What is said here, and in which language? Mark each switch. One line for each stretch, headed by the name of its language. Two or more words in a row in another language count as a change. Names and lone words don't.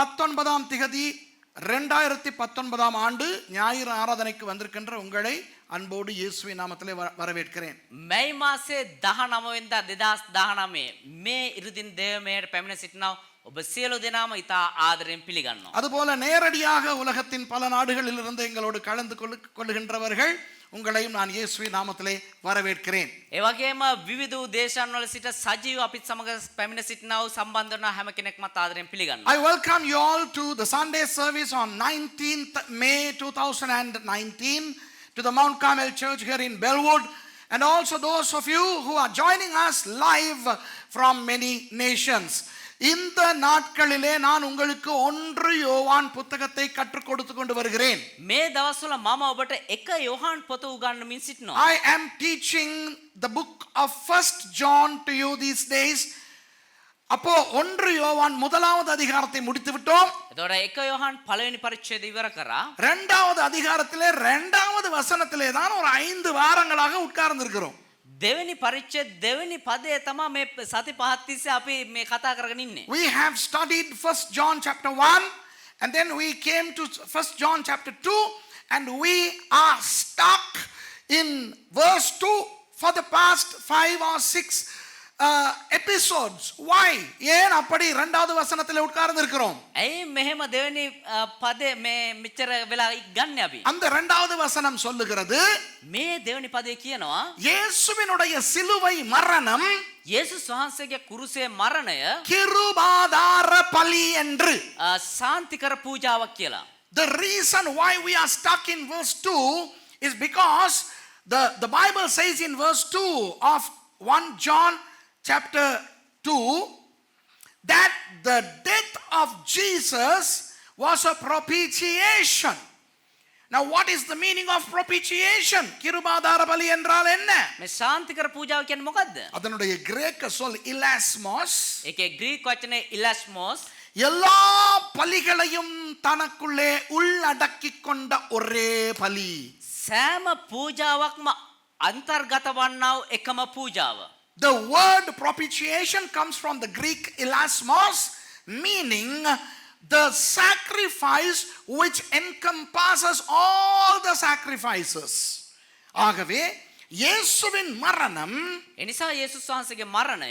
Tamil: 19ஆம் திகதி 2019ஆம் ஆண்டு ஞாயிறு ஆராதனைக்கு வந்திருக்கின்ற உங்களை அன்போடு இயேசுவின் நாமத்திலே வரவேற்கிறேன்.
Sinhala: මේ මාසේ 19 වෙනිදා 2019 මේ ඉරිදින් දේවමයට පැමිණ සිටිනා ඔබ සියලු දෙනාම ඉතා ආදරයෙන් පිළිගන්නවා.
Tamil: அதுபோல நேரடியாக உலகத்தின் பல நாடுகளில் இருந்து எங்களோடு கலந்து கொள்ளுகின்றவர்கள் உங்களையும் நான் இயேசுவின் நாமத்திலே வரவேற்கிறேன்.
Sinhala: ඒ වගේම විවිධ දේශයන් වල සිට සජීව අපිත් සමග පැමිණ සිටිනා වූ සම්බන්ධ වන හැම කෙනෙක්මත් ආදරයෙන් පිළිගන්නවා.
English: I welcome you all to the Sunday service on 19th May 2019 to the Mount Carmel Church here in Bellwood, and also those of you who are joining us live from many nations.
Tamil: இந்த நாட்களிலே நான் உங்களுக்கு 1 யோவான் புத்தகத்தை கற்றுக் கொடுத்து கொண்டு வருகிறேன்.
Sinhala: මේ දවස්වල මම ඔබට 1 යෝහන් පොත උගන්වමින් සිටිනවා.
English: I am teaching the book of 1 John to you these days.
Tamil: அப்போ 1 யோவான் முதலாவது அதிகாரத்தை முடித்து விட்டோம்.
Sinhala: එතකොට 1 යෝහන් පළවෙනි පරිච්ඡේදය ඉවර කරා.
Tamil: இரண்டாவது அதிகாரத்திலே இரண்டாவது வசனத்திலே தான் ஒரு 5 வாரங்களாக உட்கார்ந்து இருக்கிறோம்.
Sinhala: දෙවෙනි පරිච්ඡේද දෙවෙනි පදයේ තමයි මේ සති පහක් තිස්සේ අපි මේ කතා කරගෙන ඉන්නේ.
English: We have studied 1 John chapter 1 and then we came to 1 John chapter 2 and we are stuck in verse 2 for the past 5 or 6 episodes. Why?
Tamil: ஏன் அப்படி இரண்டாவது வசனத்திலே உட்கார்ந்து இருக்கிறோம்?
Sinhala: ඇයි මෙහෙම දෙවෙනි පදේ මේ මෙච්චර වෙලා ගන්න අපි?
Tamil: அந்த இரண்டாவது வசனம் சொல்லுகிறது,
Sinhala: මේ දෙවෙනි පදේ කියනවා
Tamil: இயேசுவினுடைய சிலுவை மரணம்
Sinhala: යේසුස් වහන්සේගේ කුරුසේ මරණය
Tamil: கிருபாதார பலி என்று.
Sinhala: සාන්තිකර පූජාවක් කියලා.
English: The reason why we are stuck in verse 2 is because the Bible says in verse 2 of 1 John chapter 2 that the death of Jesus was a propitiation. Now what is the meaning of propitiation?
Tamil: கிருபாதார பலி என்றால் என்ன?
Sinhala: මේ සාන්තිකර පූජාව කියන්නේ මොකද්ද?
Tamil: அதனுடைய கிரேக்க சொல் இலாஸ்மோஸ்.
Sinhala: ඒකේ ග්‍රීක වචනේ ඉලාස්මෝස්.
Tamil: எல்லா பலிகளையும் தனக்குள்ளே உள்ளடக்கிக் கொண்ட ஒரே பலி.
Sinhala: සෑම පූජාවක්ම අන්තර්ගත වන්නා වූ එකම පූජාව.
English: The word propitiation comes from the Greek ilasmos, meaning the sacrifice which encompasses all the sacrifices.
Tamil: ஆகவே இயேசுவின் மரணம்,
Sinhala: එනිසා යේසුස් වහන්සේගේ මරණය